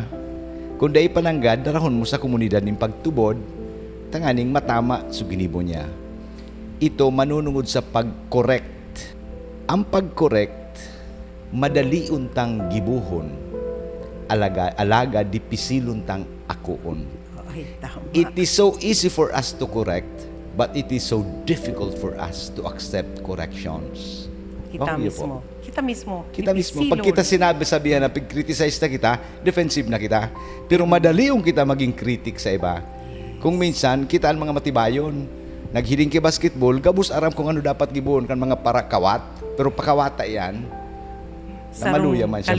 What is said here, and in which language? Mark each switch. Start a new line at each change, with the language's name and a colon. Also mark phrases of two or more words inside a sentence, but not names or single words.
Bikol: Kung day pananggad, darahon mo sa komunidad ng pagtubod, tanganing matama sa ginibo niya. Ito manunungod sa pag-correct. Ang pag-correct, madali untang gibuhon. Alaga dipisilon tang akuon.
English: It is so easy for us to correct, but it is so difficult for us to accept corrections.
Bikol: Kita mismo. Kita mismo. Pag kita sabihan na pag-criticize na kita, defensive na kita. Pero madali yung kita maging critic sa iba. Kung minsan, kita ang mga matibayon. Naghiling kay basketball, gabus aram kung ano dapat gibuon kan mga parakawat. Pero pakawata yan, na maluya man siya.